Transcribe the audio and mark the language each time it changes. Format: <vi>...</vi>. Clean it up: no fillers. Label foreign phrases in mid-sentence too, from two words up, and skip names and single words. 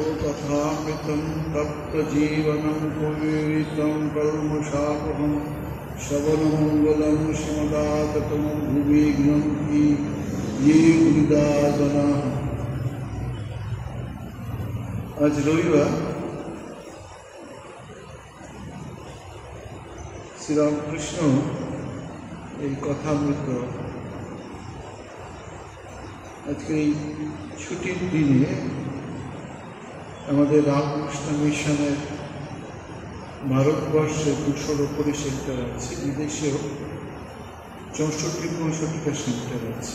<sa>कथामृतं तप्तजीवनं पुरीतं कल्मषापहं श्रवणमङ्गलं श्रीमदाततं भुवि ग्रन्थि ये गुरुदासनाः।</sa> <bn>আজ রবিবার শ্রীরামকৃষ্ণ এই কথামৃত আজকে এই ছুটির দিনে আমাদের রামকৃষ্ণ মিশনের ভারতবর্ষে 200-র উপরে সেন্টার আছে, বিদেশেও 64-65টা সেন্টার আছে।</bn>